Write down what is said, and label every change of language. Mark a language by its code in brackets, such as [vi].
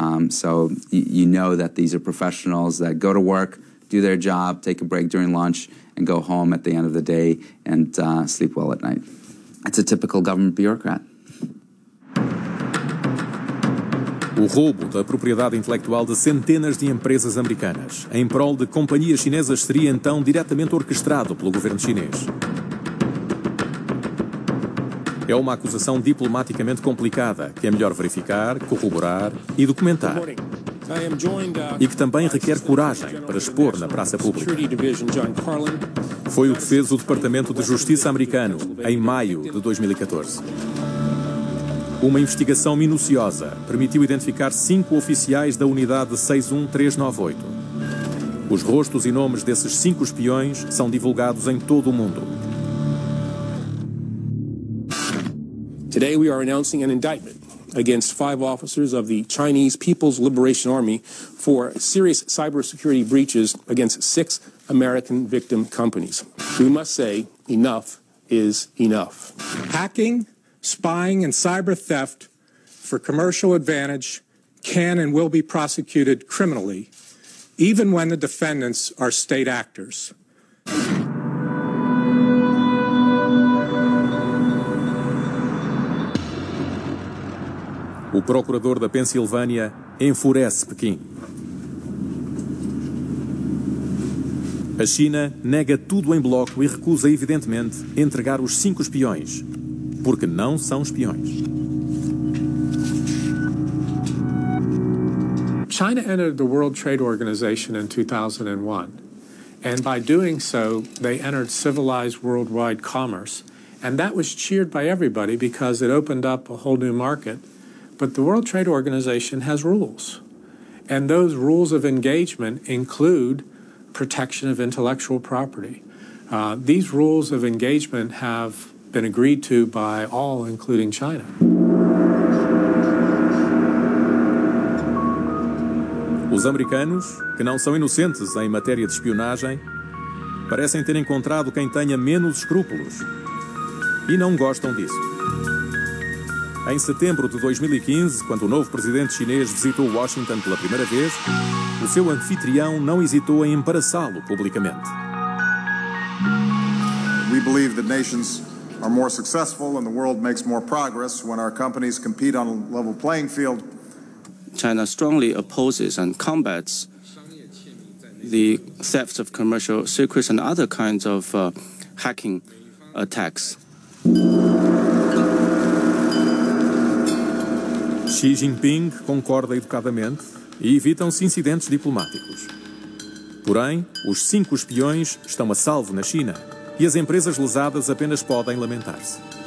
[en] So you know that these are professionals that go to work, do their job, take a break during lunch, and go home at the end of the day and sleep well at night. It's a typical government bureaucrat. [pt] O roubo da propriedade intelectual de centenas de empresas americanas em prol de companhias chinesas seria então diretamente orquestrado pelo governo chinês. É uma acusação diplomaticamente complicada que é melhor verificar, corroborar e documentar. E que também requer coragem para expor na praça pública. Foi o que fez o Departamento de Justiça americano em maio de 2014. Uma investigação minuciosa permitiu identificar 5 oficiais da unidade 61398. Os rostos e nomes desses 5 espiões são divulgados em todo o mundo. [en] Today we are announcing an indictment against 5 officers of the Chinese People's Liberation Army for serious cybersecurity breaches against 6 American victim companies. We must say enough is enough. Hacking, spying, and cyber theft for commercial advantage can and will be prosecuted criminally, even when the defendants are state actors. [pt] O procurador da Pensilvânia enfurece Pequim. A China nega tudo em bloco e recusa, evidentemente, entregar os 5 espiões, porque não são espiões. [en] China entered the World Trade Organization in 2001, and by doing so, they entered civilized worldwide commerce, and that was cheered by everybody because it opened up a whole new market. But the World Trade Organization has rules, and those rules of engagement include protection of intellectual property. These rules of engagement have been agreed to by all, including China. [pt] Os americanos, que não são inocentes em matéria de espionagem, parecem ter encontrado quem tenha menos escrúpulos e não gostam disso. Em setembro de 2015, quando o novo presidente chinês visitou Washington pela primeira vez, o seu anfitrião não hesitou em embaraçá-lo publicamente. [en] We believe that nations are more successful and the world makes more progress when our companies compete on a level playing field. China strongly opposes and combats the theft of commercial secrets and other kinds of hacking attacks. [pt] Xi Jinping concorda educadamente e evitam-se incidentes diplomáticos. Porém, os 5 espiões estão a salvo na China e as empresas lesadas apenas podem lamentar-se.